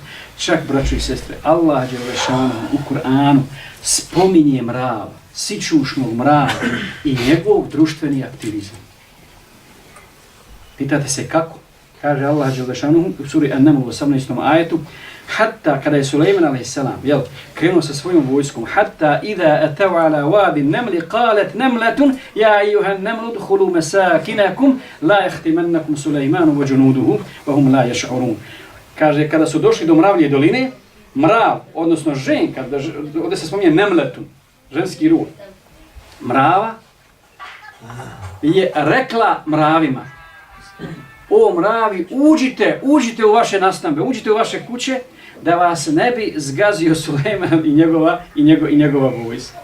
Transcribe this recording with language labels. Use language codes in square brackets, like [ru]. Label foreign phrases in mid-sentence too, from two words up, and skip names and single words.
[bs] Čak, braćo i sestre, Allah dželešanu u Kur'anu spominje mrava, sićušnog mrava i njegov društveni aktivizam. Pitate se kako? Kaže Allah dželešanu u suri An-Naml u 18. ajetu, hatta kada je Sulejman a.s. krenuo sa svojom vojskom, [ar] حتى إذا أتوا على وادي النمل قالت نملة يا أيها النمل ادخلوا مساكنكم لا يحطمنكم سليمان وجنوده وهم لا يشعرون. [bs] Kaže, kada su došli do mravlje doline, mrav, odnosno ženka, ovdje se spominje namlatun, ženski rod, mrava je rekla mravima, o mravi, uđite u vaše nastambe, uđite u vaše kuće, da vas ne bi zgazio Sulejman i njegova vojska.